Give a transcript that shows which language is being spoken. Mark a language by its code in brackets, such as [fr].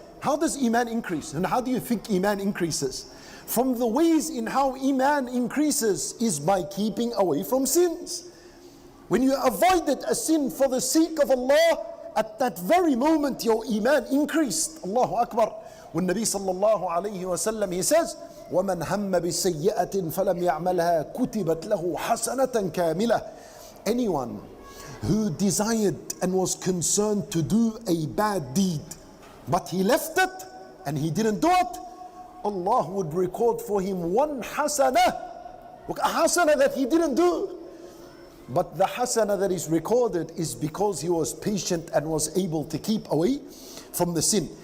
[en] How does iman increase? And how do you think iman increases? From the ways in how iman increases is by keeping away from sins. When you avoided a sin for the sake of Allah, at that very moment your iman increased. Allahu Akbar. When Nabi sallallahu alayhi wa sallam, he says, [ar] وَمَنْ هَمَّ بِسَيِّئَةٍ فَلَمْ يَعْمَلْهَا كُتِبَتْ لَهُ حَسَنَةً كَامِلَةً. [en] Anyone who desired and was concerned to do a bad deed, but he left it and he didn't do it, Allah would record for him one hasana, a hasana that he didn't do. But the hasana that is recorded is because he was patient and was able to keep away from the sin.